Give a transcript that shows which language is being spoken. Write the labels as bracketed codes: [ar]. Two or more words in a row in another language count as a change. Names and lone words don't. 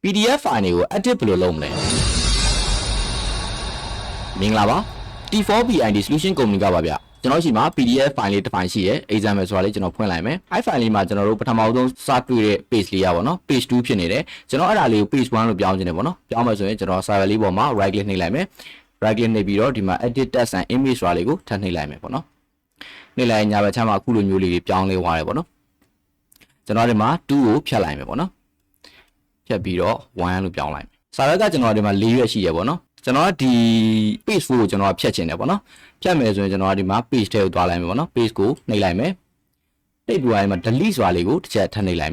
[en] PDF file [my] တွေကို edit ဘယ်လိုလုပ်မလဲမင်္ဂလာပါ T4BID Solution Company ကပါဗျကျွန်တော်ရှိမှာ [en] PDF file [my] လေးတစ်ဖိုင်ရှိရယ် example ဆိုတာလေးကျွန်တော်ဖွင့်လိုက်မယ်အဲ့ file လေးမှာကျွန်တော်တို့ပထမဆုံးစတွေ့တဲ့ page လေးရပါတော့ page 2ဖြစ်နေတယ်ကျွန်တော်အဲ့ဒါလေးကို page 1လို့ပြောင်းခြင်းတယ်ပေါ့နော်ပြောင်းမယ်ဆိုရင်ကျွန်တော် server လေးပေါ်မှာ [en] right click [my] နှိပ်လိုက် မယ် [en] right click [my] နှိပ်ပြီးတော့ဒီမှာ [en] edit text and image [my] ဆိုတာလေးကိုထပ်နှိပ်လိုက်မယ်ပေါ့နော်နှိပ်လိုက်ညာဘက်ချမ်းမှာအခုလိုမျိုးလေးတွေပြောင်းလဲသွားတယ်ပေါ့နော်ကျွန်တော်ဒီမှာ2ကိုဖြတ်လိုက်မယ်ပေါ့နော်ဖြတ်ပြီးတော့1လို့ပြောင်းလိုက်မယ်စာရွက်ကကျွန်တော်ဒီ မှာ4ရွက်ရှိရပေါ့နော်ကျွန်တော်ဒီ page 4ကိုကျွန်တော်ဖြတ်ချင်တယ်ပေါ့နော်ဖြတ်မယ်ဆိုရင်ကျွန်တော်ဒီမှာ page ထဲကိုသွားလိုက်မယ်ပေါ့နော် page ကိုနှိပ်လိုက်မယ်နှိပ်ပြီးသွားရင်မှာ delete ဆိုတာလေးကိုတစ်ချက်ထပ်နှိပ်လိုက်